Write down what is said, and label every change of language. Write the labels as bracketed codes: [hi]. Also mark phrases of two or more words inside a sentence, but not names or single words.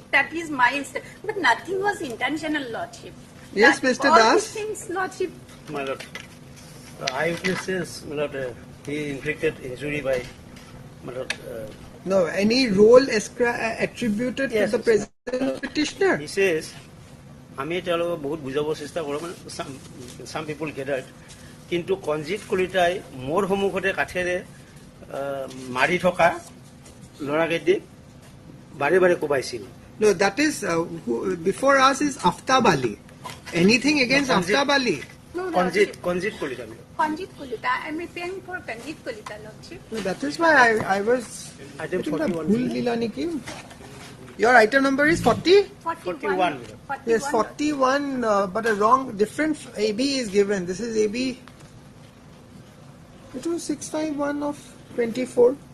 [en] That is my but nothing was intentional, lordship. Yes, Mr. All Das. these things, lordship. My lord, the eyewitness says, my lord, he inflicted injury by, my lord. No, any role attributed Yes, to the present petitioner? He says, [as] আমি তেওঁলোকক বহুত বুজাব চেষ্টা কৰোঁ মানে [en] some people gathered, [as] কিন্তু কঞ্জিত কলিতাই মোৰ সন্মুখতে কাঠেৰে মাৰি থকা ল'ৰাকেইটিক বাৰে বাৰে কোবাইছিল. [en] No, that is before us is Aftab Ali. Anything against Aftab Ali? No, কঞ্জিত কলিতা. Kanjit Kolita. I'm appealing for Kanjit Kolita, lordship. No, that is why I was. Item putting the 41. [as] ভুল দিলানে কি. [en] Your item number is 40? 41. Yes, 41, but a wrong, different AB is given. This is AB. It was 651 of 24.